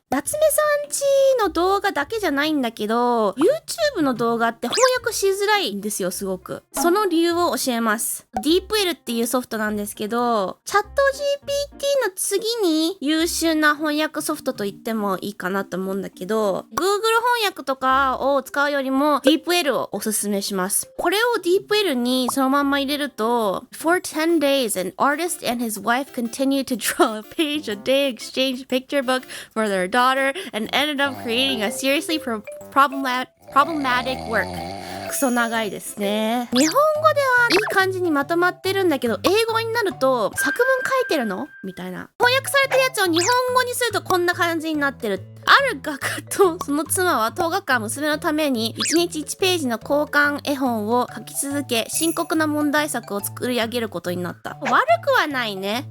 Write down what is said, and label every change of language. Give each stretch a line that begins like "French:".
Japanese: 夏目さんちの動画だけじゃないんだけど、YouTube の動画って翻訳しづらいんですよ、すごく。その理由を教えます。DeepL っていうソフトなんですけど、チャット GPT の次に優秀な翻訳ソフトと言ってもいいかなと思うんだけど、Google 翻訳とかを使うよりも DeepL をおすすめします。これを DeepL にそのまんま入れると、
English: For 10 days, an artist and his wife continued to draw a page a day exchange picture book for their daughter and ended up creating a seriously problematic work。
Japanese: クソ長いですね。日本語ではいい感じにまとまってるんだけど、英語になると作文書いてるのみたいな。翻訳されてるやつを日本語にするとこんな感じになってる。ある画家とその妻は10日間娘のために1日1ページの交換絵本を書き続け、深刻な問題作を作り上げることになった。悪くはないね。